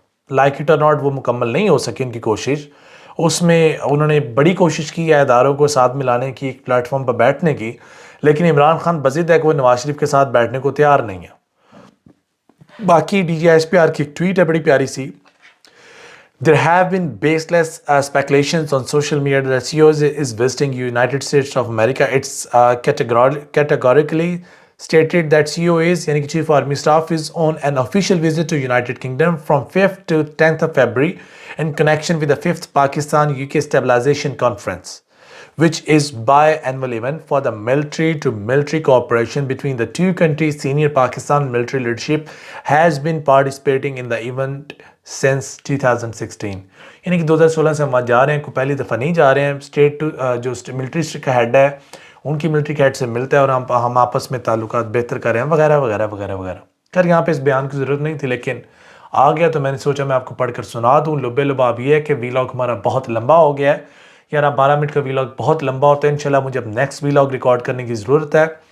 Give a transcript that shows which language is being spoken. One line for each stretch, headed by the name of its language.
English: like it اور not
Urdu: وہ مکمل نہیں ہو سکی ان کی کوشش۔ اس میں انہوں نے بڑی کوشش کی ہے اداروں کو ساتھ ملانے کی، ایک پلیٹ فارم پر بیٹھنے کی، لیکن عمران خان بضد ہے کہ وہ نواز شریف کے ساتھ بیٹھنے کو تیار نہیں ہے۔ باقی D جی S P R کی ایک ٹویٹ ہے بڑی پیاری سی:
English: There have been baseless speculations on social media that CEO is visiting United States of America. It's categorically stated that CEO is,
Urdu: yani ki
English: Chief Army Staff, is on an official visit to United Kingdom from 5th to 10th of February in connection with the 5th Pakistan-UK Stabilization Conference, which is biannual event for the military-to-military cooperation between the two countries. Senior Pakistan military leadership has been participating in the event since 2016.
Urdu: یعنی کہ 2016 سے ہم وہاں جا رہے ہیں، کوئی پہلی دفعہ نہیں جا رہے ہیں۔ اسٹیٹ جو ملٹری کا ہیڈ ہے ان کی ملٹری کے ہیڈ سے ملتا ہے اور ہم آپس میں تعلقات بہتر کر رہے ہیں وغیرہ وغیرہ وغیرہ وغیرہ۔ خیر یہاں پہ اس بیان کی ضرورت نہیں تھی، لیکن آ گیا تو میں نے سوچا میں آپ کو پڑھ کر سنا دوں۔ لبے لباب یہ ہے کہ ویلاگ ہمارا بہت لمبا ہو گیا ہے، 11-12 منٹ کا ویلاگ بہت لمبا ہوتا ہے۔ انشاءاللہ مجھے اب نیکسٹ ویلاگ ریکارڈ کرنے کی ضرورت ہے،